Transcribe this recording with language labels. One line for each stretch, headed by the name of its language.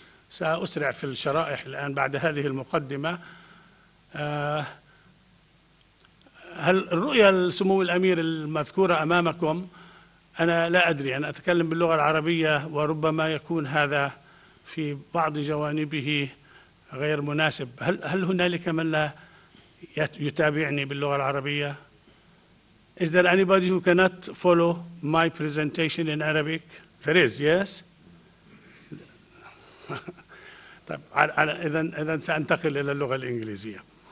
Arabic: سأسرع في الشرائح الآن بعد هذه المقدمة. هل الرؤية السمو الأمير المذكورة أمامكم أنا لا أدري، أنا أتكلم باللغة العربية وربما يكون هذا في بعض جوانبه غير مناسب. هل هنالك من لا يتابعني باللغة العربية؟
English: Is there anybody who cannot follow my presentation in Arabic? There is, yes?
Arabic: طيب إذن سأنتقل إلى اللغة الإنجليزية.